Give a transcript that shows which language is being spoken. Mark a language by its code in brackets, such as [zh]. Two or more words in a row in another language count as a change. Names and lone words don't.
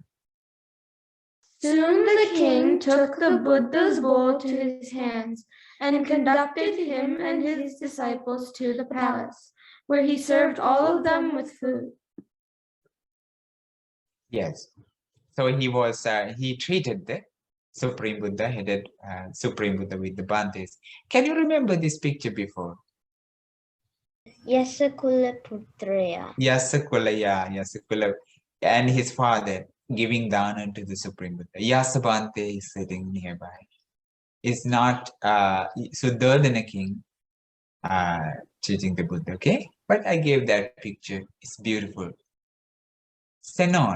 [en] Soon the king took the Buddha's bowl to his hands and conducted him and his disciples to the palace, where he served all of them with food. Yes. So he treated the Supreme Buddha, headed Supreme Buddha with the Bhantes. Can you remember this picture before? [si] Yasakula Putraya. [en] Yasakula, and his father giving dana to the Supreme Buddha. Yasabhante is sitting nearby. It's not Suddhodana king teaching the Buddha, okay? But I gave that picture. It's beautiful. Senon.